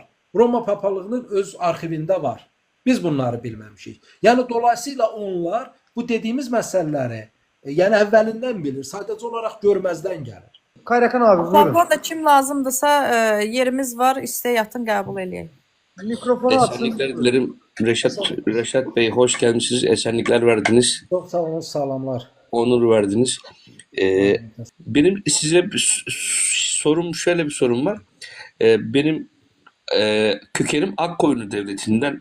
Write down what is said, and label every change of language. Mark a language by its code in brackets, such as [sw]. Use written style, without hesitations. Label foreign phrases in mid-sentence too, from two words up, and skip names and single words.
[az] Roma papalığının öz arxivində var. Biz bunları bilməmişik. Yəni dolayısıyla onlar bu dediyimiz məsələləri yəni əvvəlindən bilir, sadəcə olaraq görməzdən gəlir. [tr] Kayrakan abi [az] Bu buyurun. arada kim lazımdırsa yerimiz var, istə yatın qəbul eləyək. Mikrofonu açın. [tr] Esenlikler dilerim. Reşat Bey hoş gelmişsiniz. Esenlikler verdiniz. [az] Çox sağ olun, salamlar. [tr] Onur verdiniz. Benim size sorum şöyle bir sorum var. Benim kökenim Akkoyunlu Devleti'nden